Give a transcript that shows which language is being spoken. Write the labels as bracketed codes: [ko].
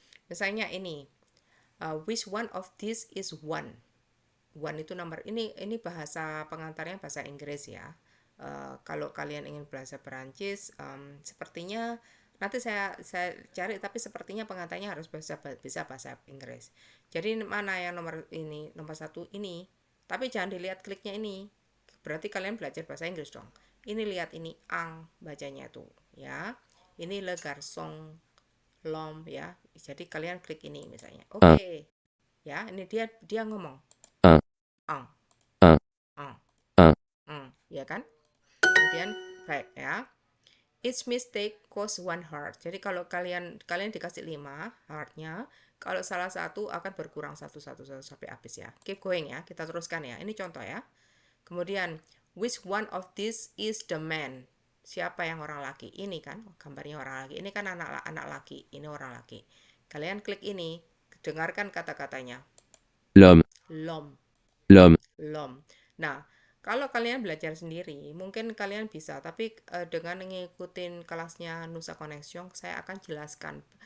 [id] Misalnya ini, [en] which one of this is one? [id] One itu nomor, ini bahasa pengantarnya bahasa Inggris ya. Kalau kalian ingin belajar Perancis, sepertinya nanti saya cari, tapi sepertinya pengantarnya harus bisa bahasa Inggris. Jadi mana yang nomor satu ini, tapi jangan dilihat kliknya ini, berarti kalian belajar bahasa Inggris dong. Ini lihat ini ang bacanya tuh ya, ini [fr] le garçon, [id] lom ya. Jadi kalian klik ini misalnya, oke. Ya, ini dia ngomong ang ang ya kan. Kemudian baik ya, [en] each mistake cost one heart. [id] Jadi kalau kalian dikasih 5 heartnya, kalau salah satu akan berkurang satu sampai habis ya. [en] Keep going [id] ya, kita teruskan ya. Ini contoh ya. [en] Kemudian, which one of this is the man? [id] Siapa yang orang laki? Ini kan gambarnya orang laki. Ini kan anak laki. Ini orang laki. Kalian klik ini, dengarkan kata-katanya. [fr] L'homme, Lom. l'homme, [id] Lom. Nah, kalau kalian belajar sendiri, mungkin kalian bisa, tapi dengan ngikutin kelasnya Nusa Connection, saya akan jelaskan.